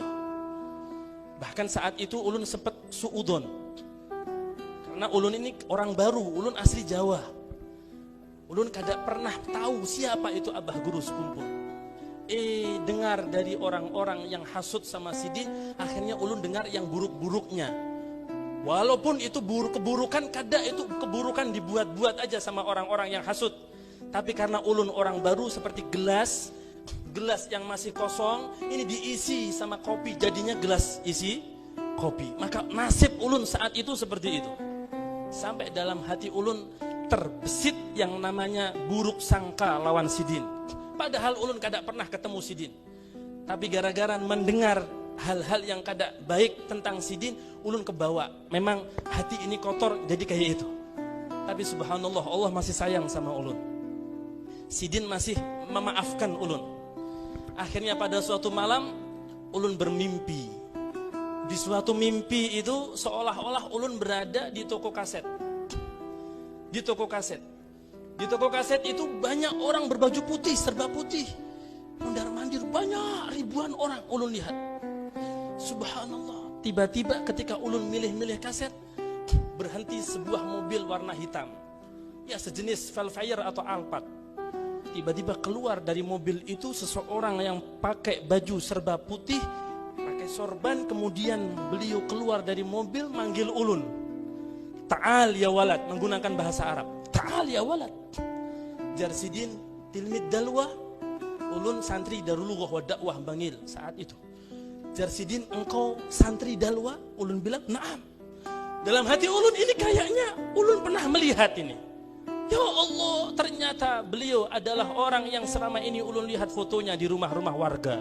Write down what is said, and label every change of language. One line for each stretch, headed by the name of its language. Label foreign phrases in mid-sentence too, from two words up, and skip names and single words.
Banjar: Bahkan saat itu ulun sempat suudon. Karena ulun ini orang baru, ulun asli Jawa. Ulun kada pernah tahu siapa itu abah guru sekumpul. Dengar dari orang-orang yang hasut sama Sidin, akhirnya ulun dengar yang buruk-buruknya. Walaupun itu keburukan, kada itu keburukan dibuat-buat aja sama orang-orang yang hasut. Tapi karena ulun orang baru seperti gelas yang masih kosong, ini diisi sama kopi, jadinya gelas isi kopi. Maka nasib ulun saat itu seperti itu. Sampai dalam hati ulun terbesit yang namanya buruk sangka lawan Sidin. Padahal ulun kada pernah ketemu Sidin. Tapi gara-gara mendengar hal-hal yang kada baik tentang Sidin, ulun kebawa. Memang hati ini kotor jadi kayak itu. Tapi subhanallah, Allah masih sayang sama ulun. Sidin masih memaafkan ulun. Akhirnya pada suatu malam ulun bermimpi. Di suatu mimpi itu seolah-olah ulun berada di toko kaset.
Indonesian: Di toko kaset. Di toko kaset itu banyak orang berbaju putih, serba putih.
Banjar: Mondar-mandir banyak, ribuan orang ulun lihat.
Arabic: Subhanallah.
Banjar: Tiba-tiba ketika ulun milih-milih kaset, berhenti sebuah mobil warna hitam. Ya sejenis Velfire atau Alphard. Tiba-tiba keluar dari mobil itu seseorang yang pakai baju serba putih, pakai sorban, kemudian beliau keluar dari mobil manggil ulun.
Arabic: Ta'al ya walad,
Indonesian: menggunakan bahasa Arab.
Arabic: Ta'al ya walad.
Banjar: Jar Sidin tilmid dalwa, ulun santri Darulullah wa Dakwah Bangil saat itu. Jar Sidin, engkau santri dalwa? Ulun bilang, "Na'am." Dalam hati ulun ini kayaknya ulun pernah melihat ini.
Arabic: Ya Allah,
Banjar: ternyata beliau adalah orang yang selama ini ulun lihat fotonya di rumah-rumah warga.